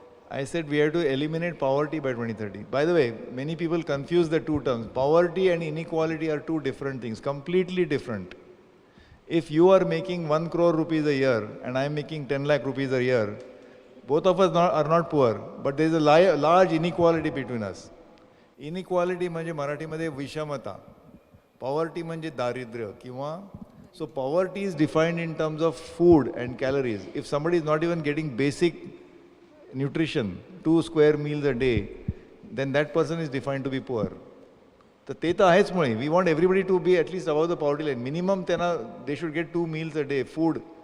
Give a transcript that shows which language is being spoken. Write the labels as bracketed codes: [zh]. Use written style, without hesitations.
[en] I said we have to eliminate poverty by 2030. By the way, many people confuse the two terms. Poverty and inequality are two different things, completely different. If you are making 1 crore rupees a year and I am making 10 lakh rupees a year, both of us are not poor, but there is a large inequality between us. [mr] Inequality म्हणजे मराठीमध्ये विषमता. [en] Poverty [mr] म्हणजे दारिद्र्य किंवा [en] so poverty is defined in terms of food and calories. If somebody is not even getting basic nutrition, 2 square meals a day, then that person is defined to be poor. [mr] तर ते तर आहेच मुळे. [en] We want everybody to be at least above the poverty line. Minimum they should get 2 meals a day, food.